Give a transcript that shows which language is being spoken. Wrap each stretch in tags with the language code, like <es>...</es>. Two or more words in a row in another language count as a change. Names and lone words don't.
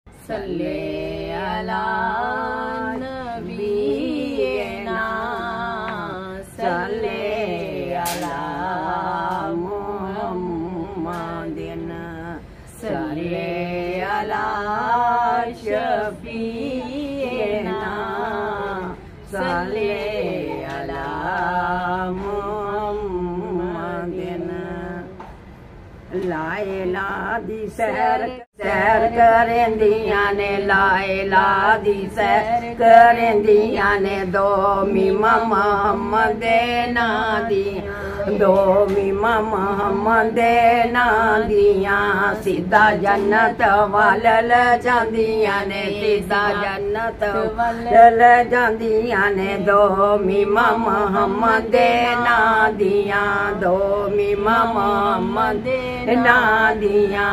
<ar>صلّ على نبينا صلّ على محمد صلّ على شفيعنا صلّ على محمد.</ar> <pa>لائلا دی سیر سیر کریندیاں نے لائلا دی سیر کریندیاں نے دو میما محمد نا دیاں دو میما محمد نا دیاں سیدھا جنت وال لے جاندیاں نے سیدھا جنت وال لے جاندیاں نے دو میما محمد نا دیاں دو میما محمد نا دیاں.</pa>